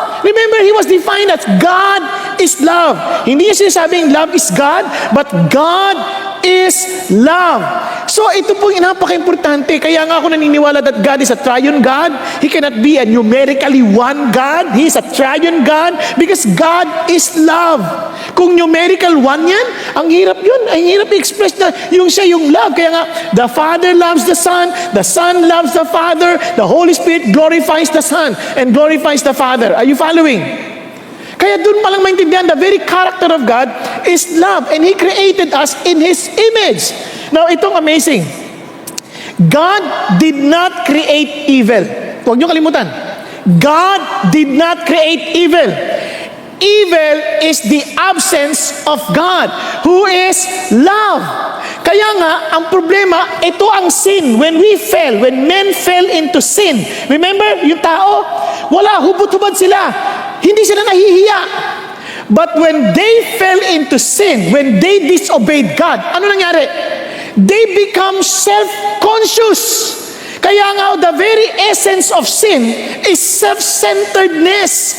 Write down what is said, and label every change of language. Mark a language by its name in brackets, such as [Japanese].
[English] Remember, He was defined as God is love. [Filipino] Hindi niya sinasabing [English] love is God, but God is love. [Filipino] So ito pong napaka-importante. Kaya nga ako naniniwala [English] that God is a triune God. He cannot be a numerically one God. He is a triune God because God is love. [Filipino] Kung numerical one yan, ang hirap yun. Ang hirap i-express na yung siya yung love. Kaya nga, [English] the Father loves the Son loves the Father, the Holy Spirit glorifies the Son and glorifies the Father. Are you following? [Filipino] Kaya dun palang maintindihan, [English] the very character of God is love. And He created us in His image. Now, itong amazing. God did not create evil. [Filipino] Huwag niyo kalimutan. [English] God did not create evil. Evil is the absence of God, who is love. [Filipino] Kaya nga, ang problema, ito ang sin. [English] When we fell, when men fell into sin, remember, [Filipino] yung tao, wala, hubot-hubad sila. Hindi sila nahihiya. [English] But when they fell into sin, when they disobeyed God, [Filipino] ano nangyari? [English] They become self-conscious. Kaya nga, the very essence of sin is self-centeredness.